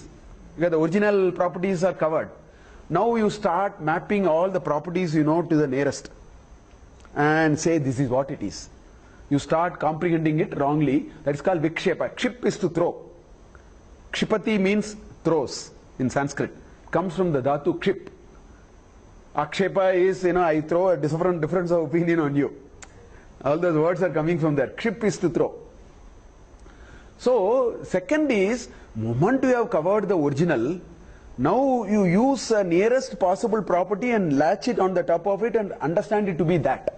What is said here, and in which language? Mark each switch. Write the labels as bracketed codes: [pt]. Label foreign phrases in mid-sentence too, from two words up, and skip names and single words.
[en] Because the original properties are covered. Now you start mapping all the properties you know to the nearest and say this is what it is. You start comprehending it wrongly. That is called Vikshepa. Kship is to throw. Kshipati means throws in Sanskrit. It comes from the dhatu kship. Akshepa is, I throw a difference of opinion on you. All those words are coming from there. Kship is to throw. So, second is, moment you have covered the original, Now you use a nearest possible property and latch it on the top of it and understand it to be that.